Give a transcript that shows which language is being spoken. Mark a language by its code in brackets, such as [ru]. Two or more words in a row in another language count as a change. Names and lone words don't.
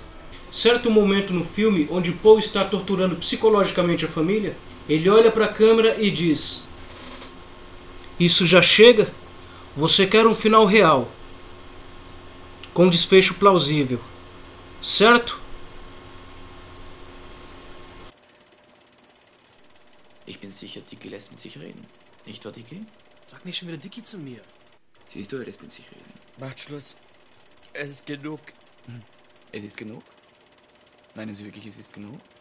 [pt] Certo momento no filme, onde Paul está torturando psicologicamente a família, ele olha para a câmera e diz: "Isso já chega? Você quer um final real, com desfecho plausível, certo?" [de] Ich bin sicher, Dicky lässt mit sich reden. Nicht wahr, Dicky? Sag nicht schon wieder Dicky zu mir. Siehst du, das bin sich reden. Macht Schluss. Es ist genug. Es ist genug? Meinen Sie wirklich, es ist genug?